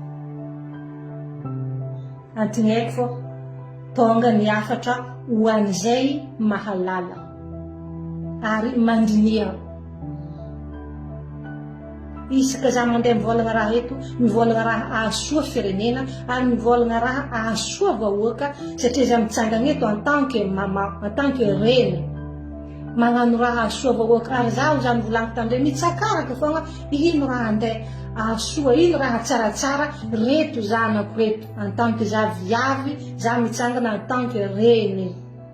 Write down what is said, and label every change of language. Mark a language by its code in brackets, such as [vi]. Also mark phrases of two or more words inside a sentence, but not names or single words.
[mg] antony haiko fô tonga ny afatra ho an'izay mahalala ary mandiniha isaka za mandeha mivolagna raha eto mivolagna raha ahasoa firenena ary mivolagna raha ahasoa vahoaka satria za mitsangana eto [fr] en tant que [mg] mama [fr] en tant que [mg] reny magnano raha ahasoa vahoaka ary zaho za mivolaniko tandre mitsakaraka fogna ino raha andeha ahasoa ino raha tsaratsara reto zanako reto [fr] en tant que [mg] za viavy za mitsangana en tant que reny